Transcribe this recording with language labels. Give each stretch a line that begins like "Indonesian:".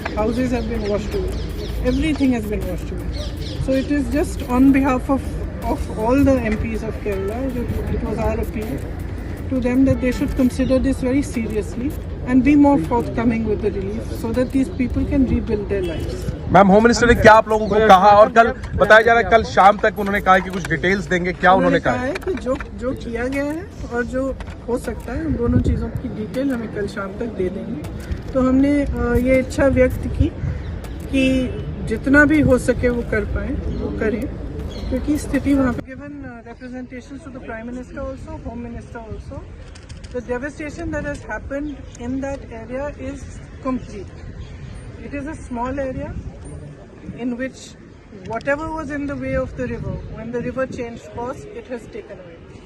English: Houses have been washed away. Everything has been washed away. So it is just on behalf of all the MPs of Kerala, it was our appeal to them that they should consider this very seriously and be more forthcoming with the relief so that these people can rebuild their lives.
Hindi: Ma'am home minister ने क्या आप लोगों को कहा, और कल बताया जा रहा है कल शाम तक उन्होंने कहा कि कुछ डिटेल्स देंगे, क्या उन्होंने कहा है कि जो किया गया है और जो हो सकता है, उन दोनों चीज़ों की डिटेल हमें कल शाम तक दे देंगे। तो हमने ये इच्छा व्यक्त की कि जितना भी हो सके वो कर पाए, वो करें, क्योंकि स्थिति वहाँ पे।
English: Given representations to the Prime Minister also, Home Minister also. The devastation that has happened in that area is complete. It is a small area in which whatever was in the way of the river, when the river changed course, it has taken away.